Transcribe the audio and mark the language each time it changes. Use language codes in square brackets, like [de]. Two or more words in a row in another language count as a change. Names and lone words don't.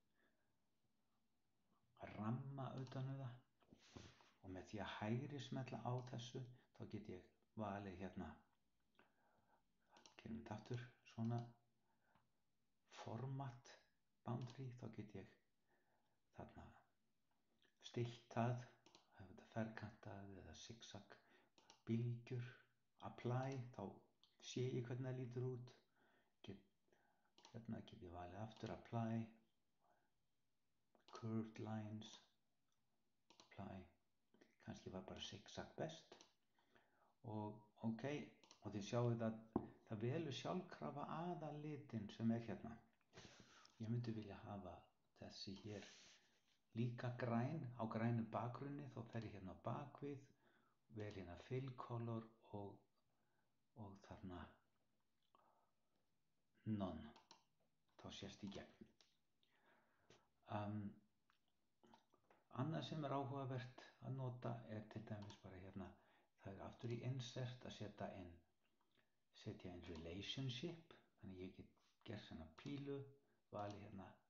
[is] ramma utan það og með því að hægri smella á þessu þá get ég valið hérna, gerum þetta aftur, svona [en] format boundary, [is] þá get ég þarna stillt það, þetta ferkantað eða zigzag bylgjur, apply, þá sé ég hvernig það lítur út. Hérna get ég valið aftur apply, [en] curved lines, [is] apply, kannski var bara zigzag best og ok, og þið sjáu það velur sjálfkrafa aðallitin sem er hérna. Ég myndi vilja hafa þessi hér líka græn á grænum bakgrunni, þá fer ég hérna á bakvið, vel hérna [en] fill color [is] og þarna none, þá sést í gegn. Annað sem er áhugavert að nota er til dæmis bara hérna, það er aftur í insert að setja inn relationship, þannig ég get gert svona pílu, vali hérna,